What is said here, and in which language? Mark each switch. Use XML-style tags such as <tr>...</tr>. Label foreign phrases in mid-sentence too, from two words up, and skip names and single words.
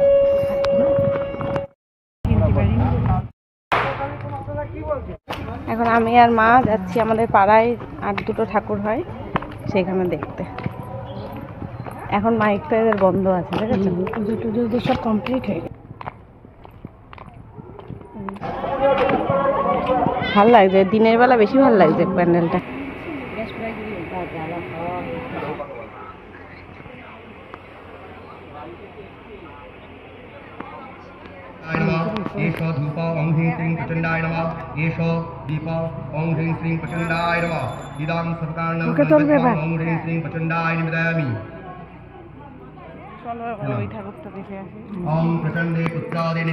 <bn>এখন আমি আর মা যাচ্ছি আমাদের পাড়ায় আর দুটো ঠাকুর হয় সেখানে দেখতে। এখন মাইকটা এদের বন্ধ আছে, দেখেছো, পুজো টুজো সব কমপ্লিট হয়ে গেছে। ভাল লাগছে, দিনের বেলা বেশি ভাল লাগছে প্যান্ডেলটা।</bn> <sa>एषो धूप ओं ह्रीं श्रीं प्रचण्डाय नमः, एषो दीप ओं ह्रीं श्रीं प्रचण्डाय नमः, इदं सर्वकारणं ओं ह्रीं श्रीं प्रचण्डाय निवेदयामि। ओं प्रचण्डे पुत्रादिने।</sa>